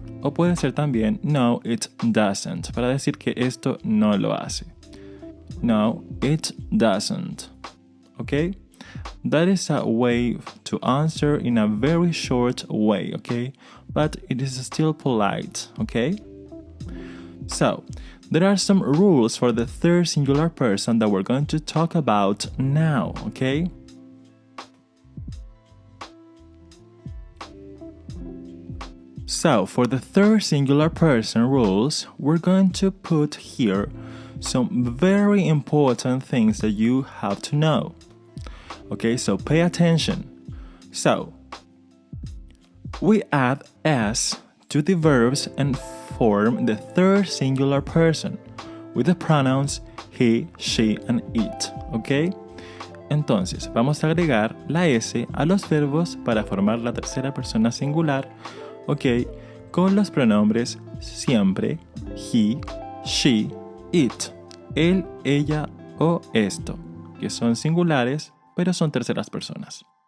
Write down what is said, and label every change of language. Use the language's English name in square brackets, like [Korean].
[Spanish] O puede ser también [English] no, it doesn't, [Spanish] para decir que esto no lo hace. [English] No, it doesn't. Okay? That is a way to answer in a very short way, okay? But it is still polite, okay? So, there are some rules for the third singular person that we're going to talk about now, okay? So, for the third singular person rules, we're going to put here some very important things that you have to know. Okay, so pay attention. So, we add s to the verbs and form the third singular person with the pronouns he, she, and it. Okay? [Spanish] Entonces, vamos a agregar la s a los verbos para formar la tercera persona singular, ok, con los pronombres siempre he, she, it, él, ella o esto, que son singulares, pero son terceras personas.